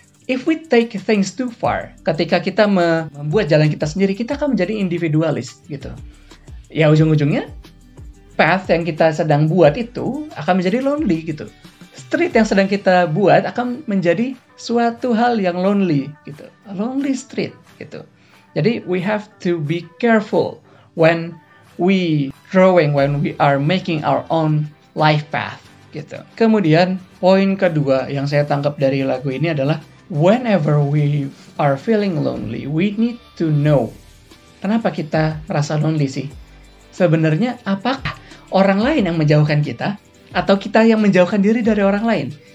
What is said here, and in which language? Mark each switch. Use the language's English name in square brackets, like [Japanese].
[English] If we take things too far, [Indonesian] ketika kita membuat jalan kita sendiri, kita akan menjadi individualis gitu. Ya ujung-ujungnya, path yang kita sedang buat itu akan menjadi lonely gitu. Street yang sedang kita buat akan menjadi suatu hal yang lonely gitu. [English] A lonely street [Indonesian] gitu. Jadi [English] we have to be careful when we are making our own life path gitu. [Indonesian] Kemudian poin kedua yang saya tangkap dari lagu ini adalah [English] whenever we are feeling lonely, we need to know [Indonesian] kenapa kita merasa lonely sih. Sebenarnya apakah orang lain yang menjauhkan kita atau kita yang menjauhkan diri dari orang lain?